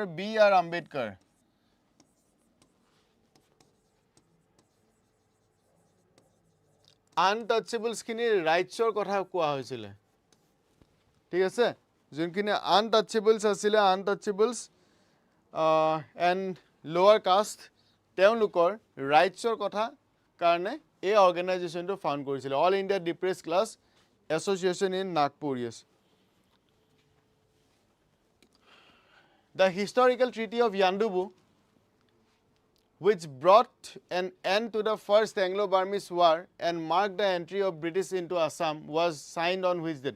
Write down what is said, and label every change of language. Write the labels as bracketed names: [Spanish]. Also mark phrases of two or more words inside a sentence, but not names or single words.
[Assamese] B.R. Ambedkar. Untouchables খিনিৰ ৰাইটছৰ কথা কোৱা হৈছিলে ঠিক আছে যোনখিনি untouchables আছিলে [English] untouchables and lower caste [Assamese] তেওঁলোকৰ ৰাইটছৰ কথা কাৰণে এই অৰ্গেনাইজেশ্যনটো ফাউণ্ড কৰিছিলে [English] All India Depressed Class Association in Nagpur. [Assamese] Yes. [English] The historical treaty of Yandubu, which brought an end to the first Anglo-Burmese war and marked the entry of British into Assam, was signed on which date?